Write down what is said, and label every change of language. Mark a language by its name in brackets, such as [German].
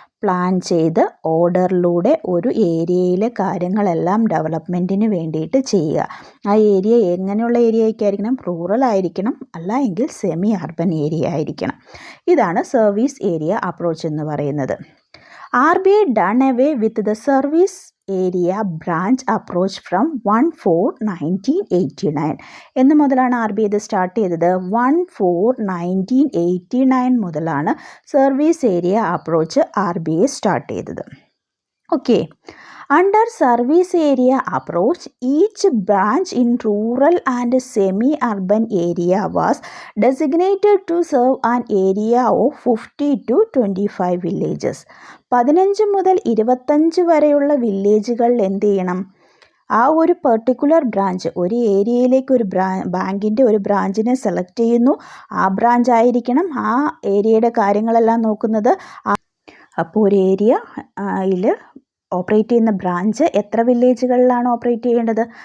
[Malayalam] Plan ചെയ്ത് ഓർഡറിലൂടെ ഒരു ഏരിയയിലെ കാര്യങ്ങളെല്ലാം ഡെവലപ്മെൻറ്റിന് വേണ്ടിയിട്ട് ചെയ്യുക. ആ ഏരിയ എങ്ങനെയുള്ള ഏരിയയൊക്കെ ആയിരിക്കണം? റൂറൽ ആയിരിക്കണം, അല്ല എങ്കിൽ സെമി അർബൻ ഏരിയ ആയിരിക്കണം. ഇതാണ് സർവീസ് ഏരിയ അപ്രോച്ച് എന്ന് പറയുന്നത്. [English] RBI done away with the service area branch approach from 1/4/1989. [Malayalam] എന്ന് മുതലാണ് RBI ഇത് സ്റ്റാർട്ട് ചെയ്തത്? 1/4/1989 മുതലാണ് service area approach RBI start ചെയ്തത്. Okay. [English] Under service area approach, each branch in rural and semi-urban area was designated to serve an area of 50 to 25 villages. [Malayalam] 15 മുതൽ 25 വരെയുള്ള വില്ലേജുകളിൽ എന്ത് ചെയ്യണം? ആ ഒരു പെർട്ടിക്കുലർ ബ്രാഞ്ച്, ഒരു ഏരിയയിലേക്ക് ഒരു ബാങ്കിൻ്റെ ഒരു ബ്രാഞ്ചിനെ സെലക്ട് ചെയ്യുന്നു. ആ ബ്രാഞ്ച് ആയിരിക്കണം ആ ഏരിയയുടെ കാര്യങ്ങളെല്ലാം നോക്കുന്നത്. അപ്പോൾ ഒരു ഏരിയയിൽ ഓപ്പറേറ്റ് ചെയ്യുന്ന ബ്രാഞ്ച് എത്ര വില്ലേജുകളിലാണ് ഓപ്പറേറ്റ് ചെയ്യേണ്ടത്?